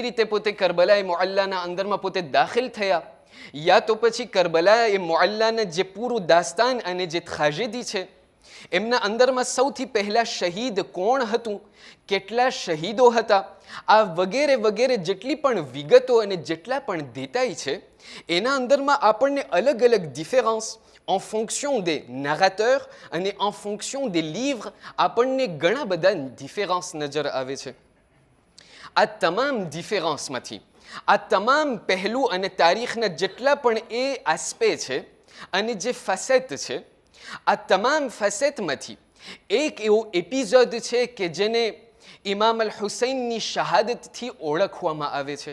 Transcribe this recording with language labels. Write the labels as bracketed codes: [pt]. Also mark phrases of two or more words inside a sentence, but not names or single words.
[gu] રીતે પોતે કરબલાએ મુઅલ્લાના અંદરમાં પોતે દાખલ થયા યા તો પછી કરબલાએ મુઅલ્લાના જે પૂરું દાસ્તાન અને જે ટ્રેજેડી છે એમના અંદરમાં સૌથી પહેલાં શહીદ કોણ હતું, કેટલા શહીદો હતા, આ વગેરે વગેરે જેટલી પણ વિગતો અને જેટલા પણ દેતાઈ છે એના અંદરમાં આપણને અલગ અલગ ડિફરન્સ [fr] en fonction des narrateurs [gu] અને [fr] en fonction des livres [gu] આપણને ઘણા બધા ડિફરન્સ નજર આવે છે. આ તમામ ડિફરન્સમાંથી આ તમામ પહેલું અને તારીખના જેટલા પણ એ આસ્પે છે અને જે ફેસેટ છે આ તમામ ફેસેટમાંથી એક એવો એપિસોડ છે કે જેને ઇમામ અલ હુસૈનની શહાદતથી ઓળખવામાં આવે છે.